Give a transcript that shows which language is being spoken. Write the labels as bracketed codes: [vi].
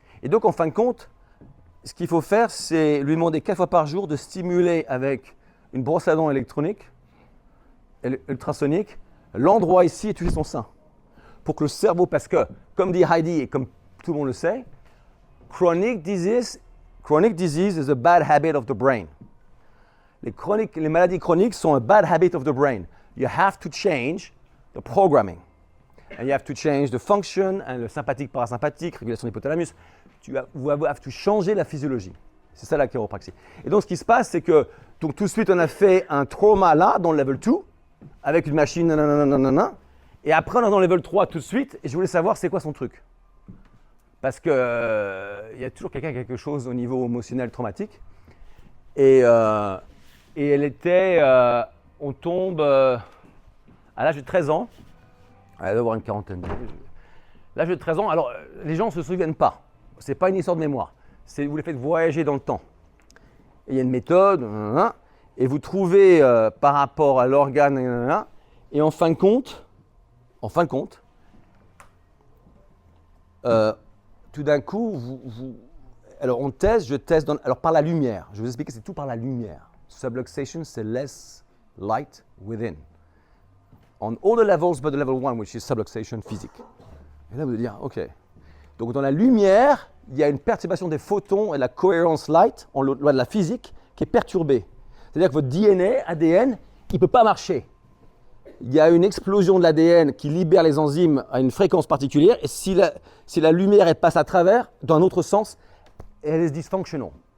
[fr] Et donc, en fin de compte, ce qu'il faut faire, c'est lui demander 4 fois par jour de stimuler avec une brosse à dents électronique, ultrasonique, l'endroit ici et toucher son sein. Pour que le cerveau, parce que, comme dit Heidi et comme tout le monde le sait, [en] chronic disease is a bad habit of the brain. [fr] Les maladies chroniques sont [en] a bad habit of the brain. You have to change the programming. And you have to change the function, and [fr] le sympathique, parasympathique, régulation de l'hypothalamus. Vous [en] have to [fr] changer la physiologie. C'est ça la chiropraxie. Et donc ce qui se passe, c'est que donc, tout de suite on a fait un trauma là, dans le level 2, avec une machine, nanana, et après on est dans le level 3 tout de suite, et je voulais savoir c'est quoi son truc. Parce qu'il y a toujours quelqu'un qui a quelque chose au niveau émotionnel traumatique. Et elle était, on tombe à l'âge de 13 ans, elle doit avoir une quarantaine d'années. L'âge de 13 ans, alors les gens ne se souviennent pas. Ce n'est pas une histoire de mémoire. Vous les faites voyager dans le temps. Et il y a une méthode, et vous trouvez par rapport à l'organe, et en fin de compte, tout d'un coup, alors on teste, je teste, alors par la lumière. Je vais vous expliquer, c'est tout par la lumière. [en] Subluxation, [fr] c'est [en] less light within. On all the levels but the level 1, which is subluxation physique. [fr] Et là, vous allez dire, ok. Donc dans la lumière, il y a une perturbation des photons et la coherence light, en loi de la physique, qui est perturbée. C'est-à-dire que votre DNA, ADN, il ne peut pas marcher. Il y a une explosion de l'ADN qui libère les enzymes à une fréquence particulière, et si la lumière elle passe à travers, dans un autre sens, elle est dysfunctional.